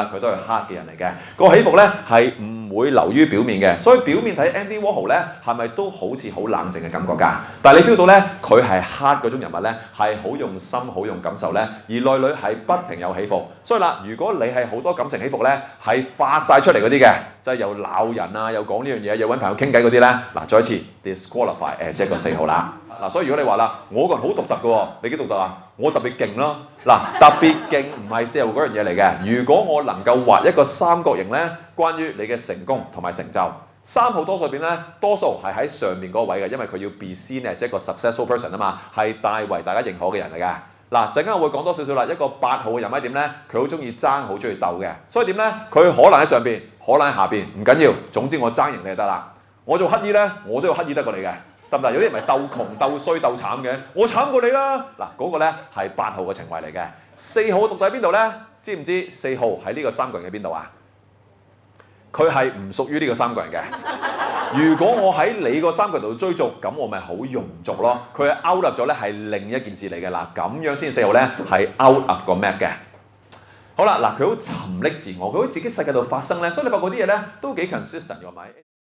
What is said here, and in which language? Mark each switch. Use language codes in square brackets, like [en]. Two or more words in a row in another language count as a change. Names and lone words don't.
[yue] 佢都係黑嘅人嚟嘅。個起伏咧係唔會流於表面嘅，所以表面睇 Andy Warhol 咧係咪都好似好冷靜嘅感覺㗎？但係你 feel 到咧，佢係黑嗰種人物咧，係好用心、好用感受咧，而內裏係不停有起伏。所以啦，如果你係好多感情起伏咧，係發晒出嚟嗰啲嘅，即係又鬧人啊，又講呢樣嘢，又揾朋友傾偈嗰啲咧，嗱再一次 [en] disqualify as [yue] 一個4號啦。嗱，所以如果你話啦，我個人好獨特嘅喎，你幾獨特啊？我特別勁咯。嗱，特別勁唔係4號嗰樣嘢嚟嘅。如果我能夠畫一個三角形咧，關於你嘅成功同埋成就，3號多數入邊咧，多數係喺上面嗰個位嘅，因為佢要 [en] be seen as [yue] 一個 [en] successful person [yue] 啊嘛，係大為大家認可嘅人嚟嘅。嗱，陣間我會講多少少啦。一個8號嘅人係點咧？佢好中意爭，好中意鬥嘅。所以點咧？佢可能喺上邊，可能喺下邊，唔緊要。總之我爭贏你就得啦。我做乞兒咧，我都要乞兒得過你嘅，得唔得？有啲人咪鬥窮、鬥衰、鬥慘嘅，我慘過你啦。嗱，嗰個咧係8號嘅情懷嚟嘅。4號獨特喺邊度咧？知唔知4號喺呢個三角形嘅邊度啊？佢係唔屬於呢個三角形嘅。如果我喺你個三角度追逐，咁我咪好庸俗咯。佢係 out 入咗咧，係另一件事嚟嘅啦。咁樣先4號咧係 [en] out of [yue] 個 map 嘅。好啦，嗱佢好沉溺自我，佢喺自己世界度發生咧，所以你發覺啲嘢咧都幾 consistent 嘅，係咪？